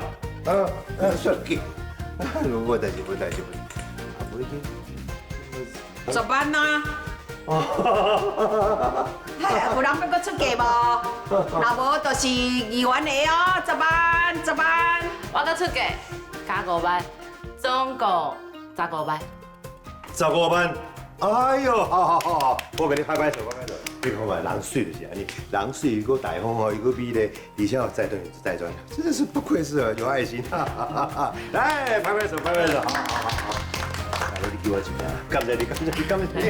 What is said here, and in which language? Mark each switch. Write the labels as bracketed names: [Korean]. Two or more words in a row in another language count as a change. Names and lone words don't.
[Min Nan Chinese] 算计，无代志。 10万啊！有人要搁出价无？若无就是2万的哦，10万。我搁出价，加5万，总共15万。 15万，哎呦，好，我给你拍手。你看嘛，人水就是安尼，人水又大方哦，又美丽，而且有再赚，真的是不愧是有爱心。来，拍手。好。你叫我一名，感谢你。